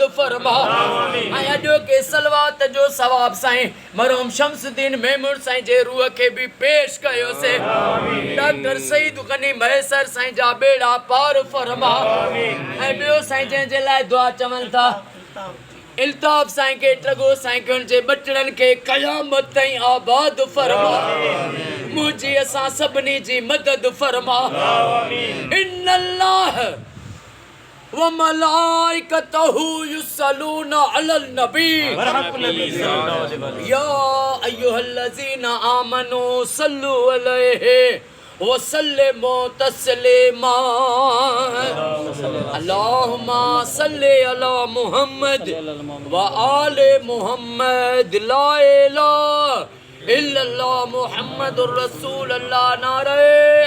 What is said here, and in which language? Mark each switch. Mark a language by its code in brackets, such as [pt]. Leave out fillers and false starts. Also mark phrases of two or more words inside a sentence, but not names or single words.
[sd] फरमा ऐं अॼु के सलवात जो सवाब साईं मरहूम शमसुद्दीन मेमून साईं जे रूह खे बि पेश कयोसीं डॉक्टर सईद गनी महेसर साईं जा बेड़ा पार फरमा ऐं ॿियो साईं जंहिंजे लाइ दुआ चवनि था इल्ताफ़ साईं के टगो साईं के उनजे बचड़नि खे क़यामत ताईं आबाद फरमा मुंहिंजी असां सभिनी जी मदद फरमा [ar] إن الله وملائكته يصلون على النبي يا أيها الذين آمنوا صلوا عليه وسلموا تسليما اللهم صل على محمد وآل محمد لا إله إلا الله محمد رسول الله नारे